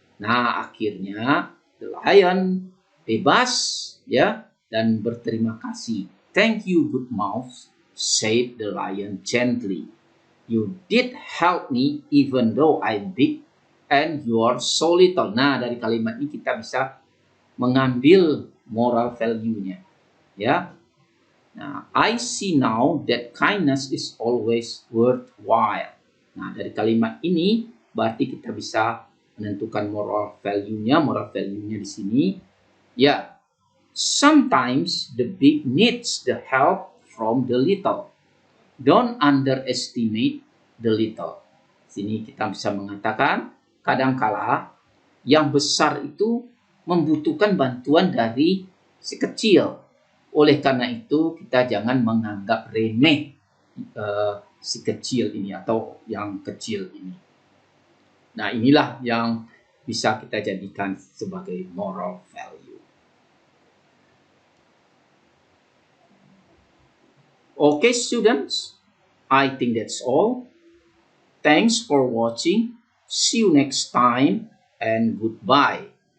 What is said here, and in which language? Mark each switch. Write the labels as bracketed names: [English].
[Indonesian] Nah, akhirnya [English] the lion [Indonesian] bebas, ya, dan berterima kasih. [English] Thank you, good mouse, said the lion gently. You did help me even though I'm big and you're so little. [Indonesian] Nah, dari kalimat ini kita bisa mengambil moral value-nya. Ya. [English] Nah, I see now that kindness is always worthwhile. [Indonesian] Nah, dari kalimat ini berarti kita bisa menentukan moral value-nya. Moral value-nya di sini, ya, [English] sometimes the big needs the help from the little. Don't underestimate the little. [Indonesian] Sini kita bisa mengatakan kadangkala yang besar itu membutuhkan bantuan dari si kecil. Oleh karena itu kita jangan menganggap remeh si kecil ini atau yang kecil ini. Nah, inilah yang bisa kita jadikan sebagai moral value. [English] Okay, students, I think that's all. Thanks for watching. See you next time and goodbye.